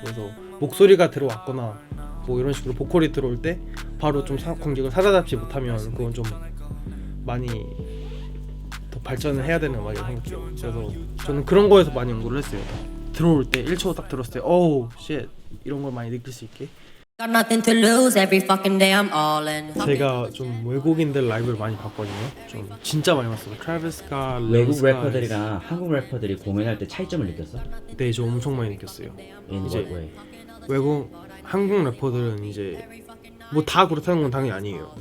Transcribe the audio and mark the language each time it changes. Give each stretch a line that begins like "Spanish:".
Korean: 그래서 목소리가 들어왔거나 뭐 이런 식으로 보컬이 들어올 때 바로 좀 공격을 사다잡지 못하면 그건 좀 많이 더 발전을 해야 되는 음악이라고 생각해요. 그래서 저는 그런 거에서 많이 연구를 했어요. 들어올 때 1초 딱 들었을 때 오우 쉣 이런 걸 많이 느낄 수 있게.
English: Got nothing to lose, every fucking day I'm all in.
Korean: 제가 좀 외국인들 라이브를 많이 봤거든요. 좀 진짜 많이 봤어요. 트래비스가, 외국 래퍼들이랑 한국 래퍼들이 공연할 때 차이점을 느꼈어? 네, 저 엄청 많이 느꼈어요.
English: In
Korean: 이제
English: what way?
Korean: 한국 래퍼들은 이제 뭐 다 그렇다는 건 당연히 아니에요.